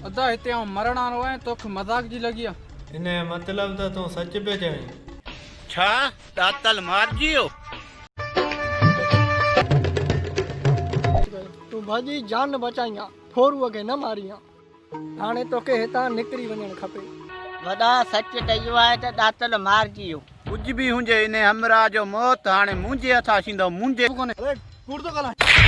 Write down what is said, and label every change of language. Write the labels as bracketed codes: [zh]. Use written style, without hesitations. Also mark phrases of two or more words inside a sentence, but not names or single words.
[sd] हिते मरण वारो है तोखे मजाक जी लगी है। इन्हें मतलब तो तू सच पे चई। छा दातल मार जियो तू भाजी जान बचाइया थोरू अगे न मारिया हाणे तोखे हितां निकरी वञण खपे। वॾा सच कयो आहे त दातल मार जियो कुछ भी हुजे इन हमरा जो मौत हाणे मुंहिंजे हथां थींदो मुंहिंजे कोन्हे। अरे कूड़ तो गला